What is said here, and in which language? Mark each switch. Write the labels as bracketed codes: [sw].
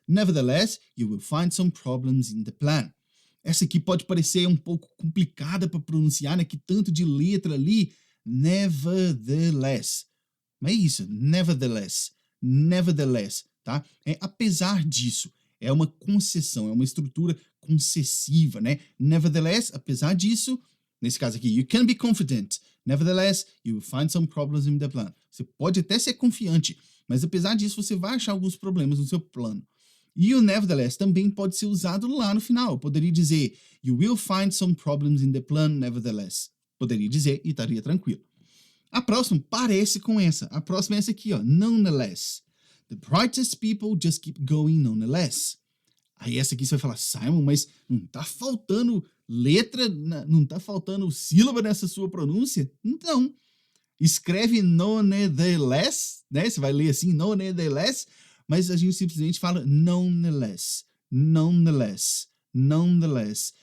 [en] Nevertheless, you will find some problems in the plan. [pt] Essa aqui pode parecer um pouco complicada para pronunciar, né? Que tanto de letra ali. Nevertheless. Mas é isso. Nevertheless. Nevertheless, tá? É apesar disso. É uma concessão, é uma estrutura concessiva, né? Nevertheless, apesar disso, nesse caso aqui, [en] you can be confident. Nevertheless, you will find some problems in the plan. [pt] Você pode até ser confiante, mas apesar disso, você vai achar alguns problemas no seu plano. E o nevertheless também pode ser usado lá no final. Eu poderia dizer, [en] you will find some problems in the plan, nevertheless. [pt] Poderia dizer e estaria tranquilo. A próxima parece com essa. A próxima é essa aqui, ó. Nonetheless. [en] The brightest people just keep going nonetheless. [pt] Aí essa aqui você vai falar, Simon, mas não tá faltando letra, não tá faltando sílaba nessa sua pronúncia? Então, escreve nonetheless, né? Você vai ler assim, nonetheless, mas a gente simplesmente fala nonetheless, nonetheless, nonetheless.